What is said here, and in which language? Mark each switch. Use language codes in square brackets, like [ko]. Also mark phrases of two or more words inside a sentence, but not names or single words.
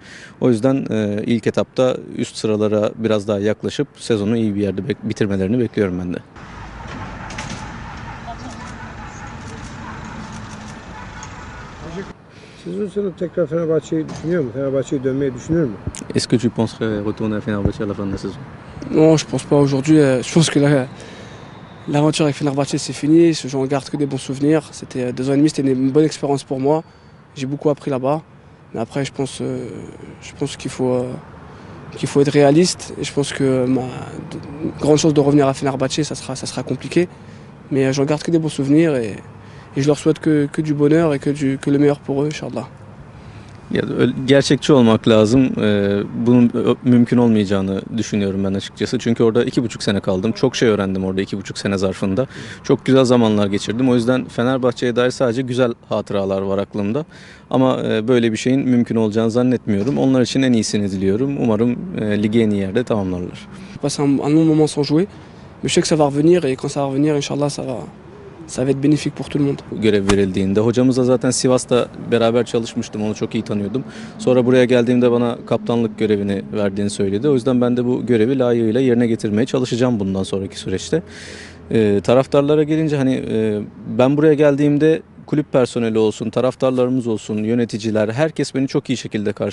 [tr] O yüzden ilk etapta üst sıralara biraz daha yaklaşıp sezonu iyi bir yerde bitirmelerini bekliyorum ben de. Sezon sonu tekrar Fenerbahçe'yi düşünüyor mu? Fenerbahçe'ye dönmeyi düşünür mü? [fr] Est-ce que tu penserais retourner à Fenerbahçe à la fin de la saison? Non, je pense pas aujourd'hui. Je pense que l'aventure avec Fenerbahçe, c'est fini. J'en garde que des bons souvenirs. C'était 2 ans et demi, c'était une bonne expérience pour moi. J'ai beaucoup appris là-bas. Mais après, je pense qu'il faut être réaliste. Et je pense que grande chance de revenir à Fenerbahçe, ça sera compliqué. Mais j'en garde que des bons souvenirs et je leur souhaite que du bonheur et que le meilleur pour eux, [ar] إن شاء الله. [tr] Ya, gerçekçi olmak lazım. Bunun mümkün olmayacağını düşünüyorum ben açıkçası. Çünkü orada 2,5 sene kaldım. Çok şey öğrendim orada 2,5 sene zarfında. Çok güzel zamanlar geçirdim. O yüzden Fenerbahçe'ye dair sadece güzel hatıralar var aklımda. Ama böyle bir şeyin mümkün olacağını zannetmiyorum. Onlar için en iyisini diliyorum. Umarım ligi en iyi yerde tamamlarlar. [fr] Passer un long moment sans jouer. Mais je sais que ça va revenir et quand ça va revenir, [ar] إن شاء الله, [fr] ça va être bénéfique pour tout le monde. [tr] Görev verildiğinde. Hocamızla zaten Sivas'ta beraber çalışmıştım. Onu çok iyi tanıyordum. Sonra buraya geldiğimde bana kaptanlık görevini verdiğini söyledi. O yüzden ben de bu görevi layığıyla yerine getirmeye çalışacağım bundan sonraki süreçte. Taraftarlara gelince hani ben buraya geldiğimde kulüp personeli olsun, taraftarlarımız olsun, yöneticiler, herkes beni çok iyi şekilde karşıladı.